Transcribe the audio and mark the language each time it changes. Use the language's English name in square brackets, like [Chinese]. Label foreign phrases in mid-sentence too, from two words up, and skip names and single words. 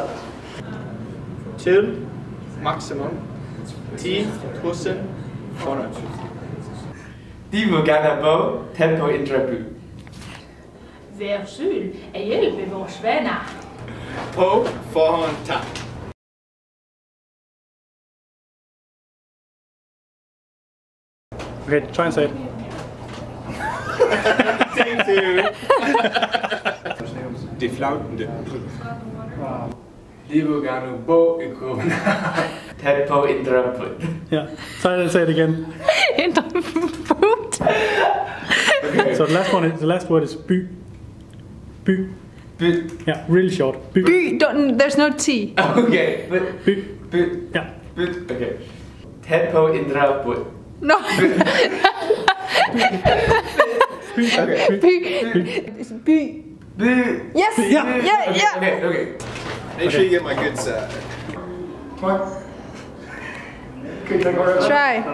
[Danish] Til maksimum 10.000 kroner. De vil gerne bo tæt på Indre By. Vær syg at hjælpe vores venner. På forhånd tak. [English] Okay, try and say it. Thank you. [Danish] De flytter. De vil gerne bo i København. Tæt på Indre By. [English] Yeah, try and say it again. In the food. Okay. So the last word is by. By. By. Yeah, really short. By. By, there's no T. Okay. By. By. Yeah. By. [Danish] Okay. Tæt på Indre By. [English] No. Okay. By. By. Yes. Yeah. Yeah. Okay. Make sure you get my good side. Try.